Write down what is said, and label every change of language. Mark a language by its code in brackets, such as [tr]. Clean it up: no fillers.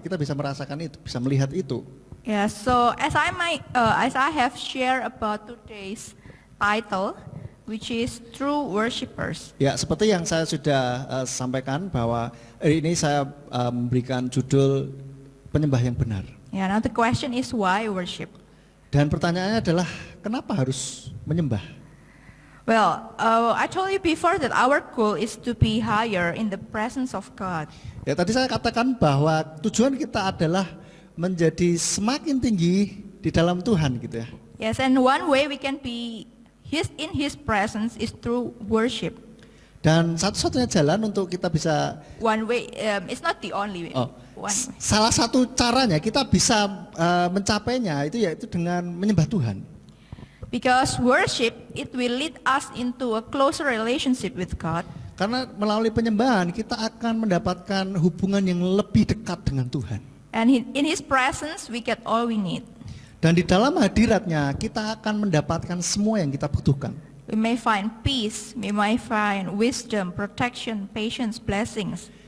[id] Kita bisa merasakan itu, bisa melihat itu. [en] Yeah, so as I have shared about today's title, which is True Worshippers. [id] Ya, seperti yang saya sudah sampaikan bahwa hari ini saya memberikan judul penyembah yang benar. [en] Yeah, now the question is why worship? [id] Dan pertanyaannya adalah kenapa harus menyembah? [en] Well, I told you before that our goal is to be higher in the presence of God. [id] Ya, tadi saya katakan bahwa tujuan kita adalah menjadi semakin tinggi di dalam Tuhan gitu ya. [en] Yes, and one way we can be in His presence is through worship. [id] Dan satu-satunya jalan untuk kita bisa [en] One way, it's not the only way. One way. [id] salah satu caranya kita bisa mencapainya itu yaitu dengan menyembah Tuhan. [en] Because worship, it will lead us into a closer relationship with God. [id] Karena melalui penyembahan kita akan mendapatkan hubungan yang lebih dekat dengan Tuhan. [en] And in His presence, we get all we need. [id] Dan di dalam hadiratnya kita akan mendapatkan semua yang kita butuhkan. [en] We may find peace, we may find wisdom, protection, patience, blessings.